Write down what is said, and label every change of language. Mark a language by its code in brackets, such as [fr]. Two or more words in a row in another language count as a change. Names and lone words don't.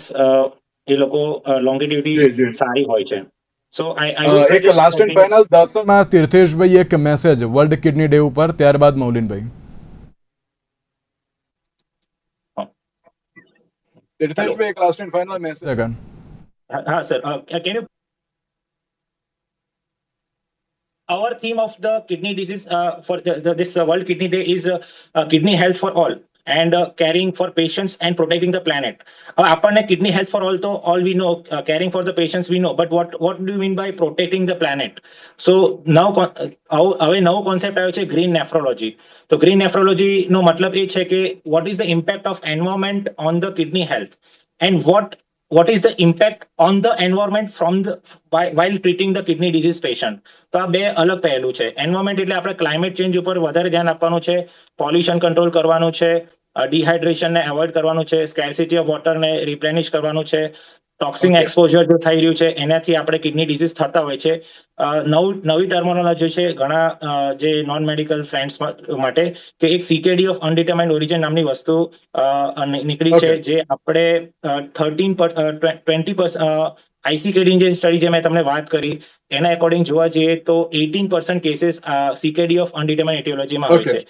[gu] એ લોકો લોંગિટ્યુટી સારી હોય છે. સો [en] એક last and final [gu] માં તીર્થેશભાઈ એક મેસેજ વર્લ્ડ કિડની ડે ઉપર, ત્યારબાદ મૌલિનભાઈ. [en] તીર્થેશભાઈ એક last and final message. [gu] હા સર, [en] can you our theme of the kidney disease for this World Kidney Day is kidney health for all and caring for patients and protecting the planet. આપણને kidney health for all તો all we know, caring for the patients we know, but what do you mean by protecting the planet? So now [gu] હવે નવો કોન્સેપ્ટ આવ્યો છે [en] green nephrology. તો green nephrology [gu] નો મતલબ એ છે કે [en] what is the impact of environment on the kidney health and what is the impact on the environment from the while treating the kidney disease patient. [gu] તો આ બે અલગ પહેલું છે. એન્વાયરમેન્ટ એટલે આપણે [en] climate change [gu] ઉપર વધારે ધ્યાન આપવાનું છે, [en] pollution control [gu] કરવાનું છે, ડિહાઇડ્રેશનને એવોઇડ કરવાનું છે, [en] scarcity of waterને [gu] રિપ્લેનિશ કરવાનું છે, [en] toxin exposure [gu] જો થઈ રહ્યું છે એનાથી આપણે [en] kidney disease [gu] થતા હોય છે. નવી ટર્મિનોલોજી છે ઘણા જે [en] non medical friends [gu] માટે કે એક [en] CKD of undetermined origin [gu] નામની વસ્તુ નીકળી છે જે આપણે 20% ICKD જે સ્ટડી જે મેં તમને વાત કરી એના એકોર્ડિંગ જોવા જઈએ તો 18% કેસીસ [en] CKD of undetermined etiologyમાં [gu] હોય છે.